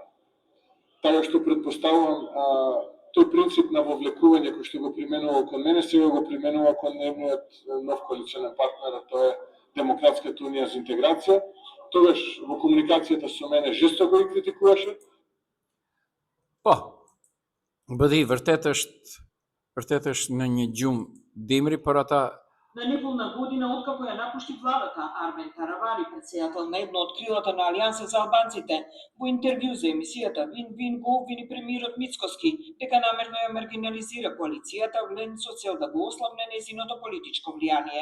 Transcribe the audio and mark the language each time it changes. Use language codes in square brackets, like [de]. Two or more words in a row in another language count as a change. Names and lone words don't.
[mk] Така што предпоставувам тој принцип на вовлекување кој што го применува кон мене, сега го применува кон нивниот нов коалиционен партнер, а тоа е Демократската унија за интеграција. Тогаш во комуникацијата со мене жестоко ги критикуваше. [sq] Po, bëdi, vërtet është në një gjumë dimri, por ata [mk] На неполна година откако ја напушти владата, Армен Таравари, председател на една од крилата на Алијанса за албанците, во интервју за емисијата Вин-Вин го обвини премиерот Мицковски дека намерно ја маргинализира коалицијата влен со цел да го ослабне нејзиното политичко влијание.